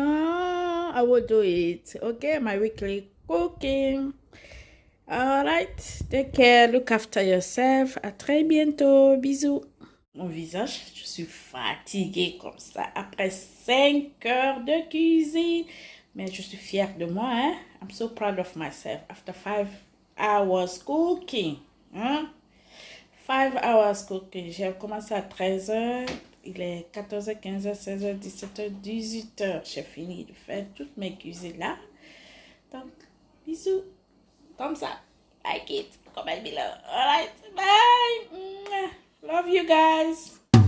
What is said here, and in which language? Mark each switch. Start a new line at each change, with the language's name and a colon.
English: I will do it. Okay, my weekly cooking. Alright, take care, look after yourself.
French: À très bientôt. Bisous. Mon visage, je suis fatiguée comme ça après 5 heures de cuisine. Mais je suis fière de moi, hein.
English: I'm so proud of myself after 5 hours cooking.
French: Hein?
English: 5 hours cooking.
French: J'ai commencé à 13h. Il est 14h, 15h, 16h, 17h, 18h. J'ai fini de faire toutes mes cuisines là. Donc, bisous.
English: Thumbs up. Like it. Comment below. Alright. Bye. Love you guys.